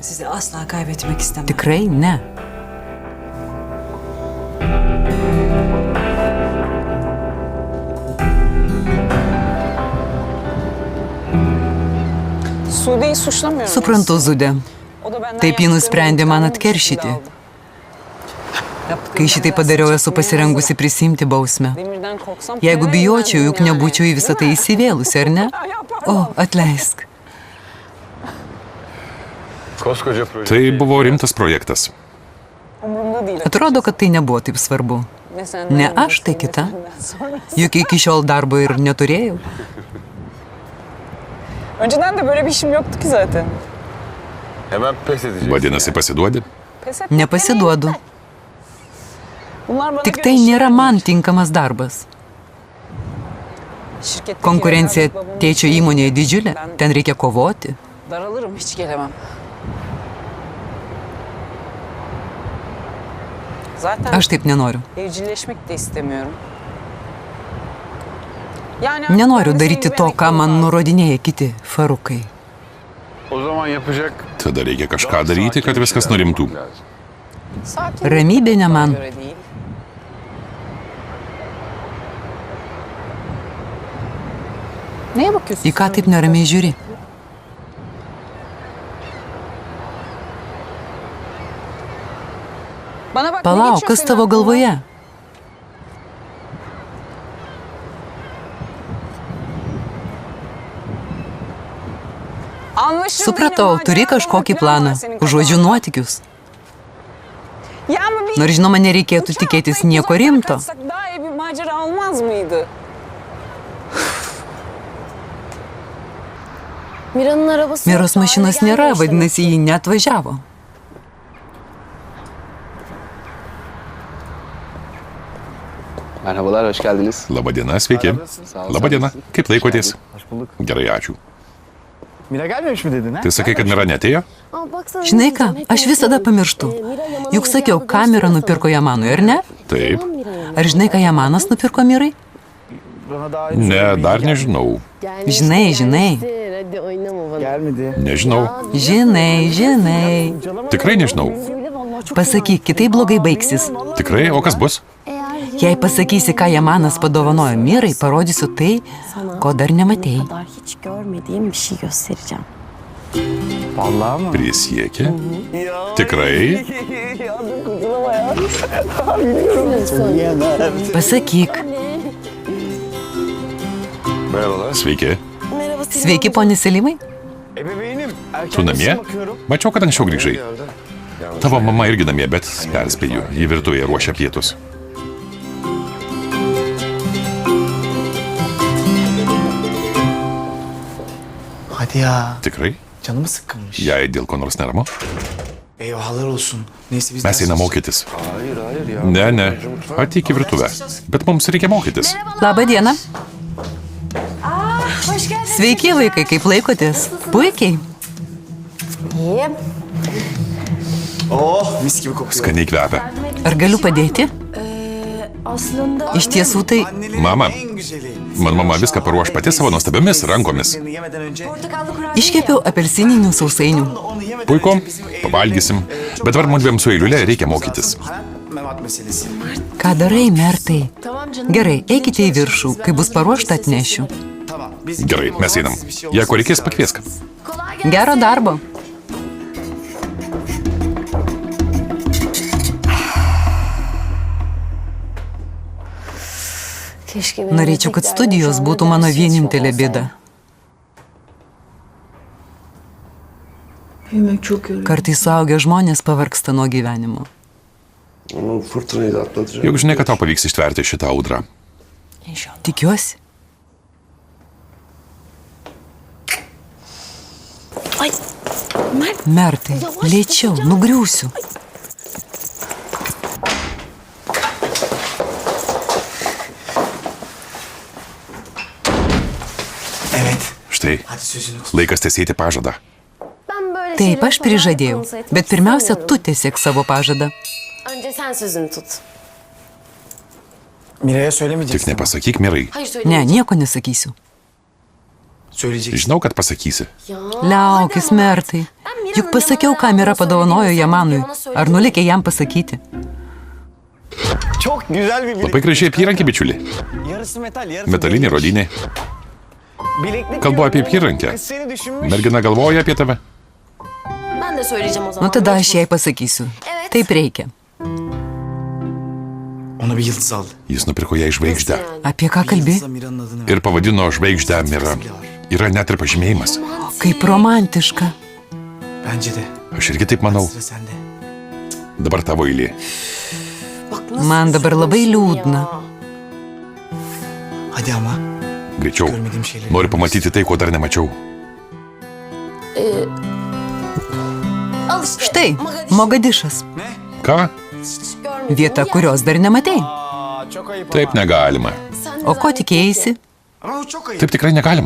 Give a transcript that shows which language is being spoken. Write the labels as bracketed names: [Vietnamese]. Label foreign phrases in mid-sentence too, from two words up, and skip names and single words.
[Turkish] Sizi asla kaybetmek istemem. [Lithuanian] Tikrai ne. [Turkish] Sude'yi suçlamıyorum. [Lithuanian] Suprantu, Zude. [Turkish] O da benden [Lithuanian] Taip ji [Turkish] yaptıklarını [Lithuanian] nusprendė man [Turkish] intikamını [Lithuanian] atkeršyti. [Turkish] aldı. [Lithuanian] Kai šitai padariau, esu pasirengusi prisimti bausmę. [Turkish] Demirden korksam [Lithuanian] Jeigu [Turkish] para [Lithuanian] bijočiau, juk [Turkish] vermezdim yani. [Lithuanian] nebūčiau į visą tai įsivėlusi, ar ne? O, atleisk. [Turkish] Koskoca proje. [Lithuanian] Tai buvo rimtas projektas. [Turkish] Umurumda değil. [Lithuanian] Atrodo, kad tai nebuvo taip svarbu. [Turkish] Ne senden [Lithuanian] Ne [Turkish] ne [Lithuanian] aš, tai [Turkish] senden, [Lithuanian] kita. [Turkish] ne sonrası. [Lithuanian] Juk iki šiol darbo ir neturėjau. [Turkish] Önceden de böyle bir işim yoktu ki zaten. Hemen pes edeceksin. [Lithuanian] Vadinasi, pasiduodi? [Turkish] Pes etmek [Lithuanian] Nepasiduodu. [Turkish] demeyeyim de. Bunlar bana [Lithuanian] Tik [Turkish] göre [Lithuanian] tai [Turkish] işler [Lithuanian] nėra [Turkish] değil. [Lithuanian] man tinkamas darbas. [Turkish] Şirketteki [Lithuanian] Konkurencija [Turkish] evlat babamın [Lithuanian] tėčio [Turkish] işi. [Lithuanian] įmonėje didžiulė, ten reikia kovoti. [Turkish] Daralırım, hiç gelemem. Zaten [Lithuanian] Aš taip nenoriu. [Turkish] evcilleşmek de istemiyorum. Yani [Lithuanian] Nenoriu [Turkish] ben de [Lithuanian] daryti [Turkish] senin [Lithuanian] to, [Turkish] gibi [Lithuanian] ką man [Turkish] emekli [Lithuanian] nurodinėja kiti Farukai. [Turkish] O zaman yapacak... [Lithuanian] Tada reikia kažką daryti, kad viskas nurimtų. [Turkish] Sakin. [Lithuanian] Ramybė ne man. [Turkish] Bana göre değil. Neye bakıyorsun? [Lithuanian] Į ką taip neramiai žiūri? [Turkish] Bana bak, ne [Lithuanian] Palauk, [Turkish] geçiyor [Lithuanian] kas [Turkish] senin [Lithuanian] tavo [Turkish] aklından? [Lithuanian] galvoje? [Turkish] Anlaşıldı, [Lithuanian] Supratau, [Turkish] yine [Lithuanian] turi [Turkish] macera [Lithuanian] kažkokį [Turkish] falan [Lithuanian] planą. [Turkish] var senin [Lithuanian] Užuodžiu [Turkish] kafanda. [Lithuanian] nuotykius. [Turkish] Ya ama bir [Lithuanian] Nors žinoma, nereikėtų [Turkish] uçak [Lithuanian] tikėtis [Turkish] atlayıp [Lithuanian] nieko [Turkish] uzaklara [Lithuanian] rimto. [Turkish] kaçsak daha iyi bir macera olmaz mıydı? Mira'nın arabası [Lithuanian] Miros [Turkish] yoktu, [Lithuanian] mašinos [Turkish] hala [Lithuanian] nėra, [Turkish] gelmemiş demek. [Lithuanian] vadinasi, ji neatvažiavo. [Turkish] Merhabalar, hoş geldiniz. [Lithuanian] Labadiena, sveiki. Labadiena, kaip laikotės? Gerai, ačiū. [Turkish] Mira gelmemiş mi dedin ha? [Lithuanian] Tai sakai, kad Mira netėjo? [Turkish] Aa, baksana, [Lithuanian] Žinai [Turkish] ne [Lithuanian] ką, [Turkish] diyeceğim, hep [Lithuanian] aš visada [Turkish] unutuyorum. [Lithuanian] pamirštu. [Turkish] Mira Yaman'ın [Lithuanian] Juk sakiau, [Turkish] hediye aldı, [Lithuanian] kamerą [Turkish] gösteriyor [Lithuanian] nupirko [Turkish] sana. [Lithuanian] Jamanui, ar ne? Taip. [Turkish] Tamam Mira Yaman. [Lithuanian] Ar žinai, ką Jamanas nupirko Mirai? [Turkish] Bana daha [Lithuanian] Ne, dar nežinau. [Turkish] Gelmişti, [Lithuanian] Žinai, žinai. [Turkish] gelmişti. Hadi oynama bana. gelmedi. [Lithuanian] Nežinau. Žinai, žinai. Tikrai nežinau. [Turkish] Söyle vallahi çok [Lithuanian] Pasakyk, kitaip blogai baigsis. Tikrai, o kas bus? Jei pasakysi, ką Jamanas padovanojo Mirai, parodysiu tai, ko dar nematėjai. [Turkish] kadar hiç görmediğim bir şey göstereceğim. Vallahi mı? [Lithuanian] Prisiekė? Tikrai? Pasakyk. [Turkish] Merhabalar. [Lithuanian] Sveiki. [Turkish] Merhaba Sinan [Lithuanian] Sveiki, poni Selimai. [Turkish] Ebeveynim. [Lithuanian] Tu namie? Mačiau, kad anksčiau grįžai. Tavo mama irgi namie, bet perspėju, ji virtuvėje ruošia pietus. [Turkish] Hadi ya. [Lithuanian] Tikrai? [Turkish] Canımı sıkkınmış. [Lithuanian] Jei dėl ko nors neramu, [Turkish] Eyvahlar olsun. Neyse biz [Lithuanian] mes einam mokytis. Ne, ne, ateik į virtuvę. Bet mums reikia mokytis. Labą dieną. Sveiki, vaikai, kaip laikotės? Puikiai. [Turkish] İyiyim. Oh mis gibi kokuyor. [Lithuanian] Skaniai kvepia. Ar galiu padėti? [Turkish] Aslında [Lithuanian] Iš tiesų tai [Turkish] Annelerin [Lithuanian] Mama, [Turkish] en güzeli. [Lithuanian] man mama viską paruoš pati savo nuostabiomis rankomis. [Turkish] Yemeden önce [Lithuanian] iškepiau apelsininių sausainių. [Turkish] onu yemeden [Lithuanian] Puiku, [Turkish] önce bizim [Lithuanian] pavalgysim. Bet dabar mudviem su Eiliulė reikia mokytis. [Turkish] hayat memat meselesi. [Lithuanian] Ką darai, mertai? [Turkish] tamam canım. [Lithuanian] Gerai, eikite į viršų, kai bus paruošta atnešiu. [Turkish] Tamam. Biz [Lithuanian] Gerai, mes einam. Jei ko reikės, pakviesk. Gero darbo. [Turkish] Keşke benim [Lithuanian] Norėčiau, kad [Turkish] eteklerden [Lithuanian] studijos [Turkish] şu [Lithuanian] būtų [Turkish] anda [Lithuanian] mano [Turkish] ders hiç [Lithuanian] vienintelė [Turkish] olmasa ya. [Lithuanian] bėda. Kartais suaugę žmonės pavargsta nuo gyvenimo. [Turkish] Ama fırtınayı da atlatacak. [Lithuanian] Juk žinai, kad tau pavyks ištverti šitą audrą. Tikiuosi. Mertai, lėčiau, nugriūsiu. Štai, laikas tesėti pažadą. Taip, aš prižadėjau, bet pirmiausia, tu tiesiek savo pažadą. [Turkish] Önce sen sözünü tut. Mira'ya [Lithuanian] Tik [Turkish] söylemeyeceksin. [Lithuanian] nepasakyk Mirai. [Turkish] Hayır [Lithuanian] Ne, [Turkish] söyleyeceğim. [Lithuanian] nieko nesakysiu. [Turkish] Söyleyeceksin. [Lithuanian] Žinau, kad pasakysi. Liaukis, Mertai. Juk pasakiau, ką Mira padovanojo Jamanui. Ar nulikė jam pasakyti? [Turkish] Çok güzel bir [Lithuanian] Labai gražiai apyrankė, bičiuli. [Turkish] Yarısı metal, yarısı [Lithuanian] Metalinė rodinė. [Turkish] Bileklik [Lithuanian] Kalbu apie apyrankę. [Turkish] Kız seni düşünmüş. [Lithuanian] Mergina galvoja apie tave. [Turkish] Ben de söyleyeceğim o zaman. [Lithuanian] Nu tada aš jai pasakysiu. Taip reikia. [Turkish] Ona bir yıldız aldı. [Lithuanian] Jis nupirko ją žvaigždę Apie ką kalbi? [Turkish] Yıldızla Mira'nın adını ver. [Lithuanian] ir pavadino žvaigždę Mira. Yra net ir pažymėjimas. Kaip romantiška. [Turkish] Bence de. [Lithuanian] Aš irgi taip manau. [Turkish] Sıra sende. [Lithuanian] Dabar tavo eilė. Man dabar labai liūdna. [Turkish] Hadi ama. [Lithuanian] Greičiau. [Turkish] Görmediğim şeyleri. [Lithuanian] Noriu pamatyti tai, ko dar nemačiau. [Turkish] Al işte. [Lithuanian] Štai, Mogadišas. Ką? Vieta, kurios dar nematei. [Turkish] Aa, çok ayıp [Lithuanian] Taip negalima. O ko tikėjai? [Turkish] ama. Ama çok ayıp. [Lithuanian] Taip tikrai negalima.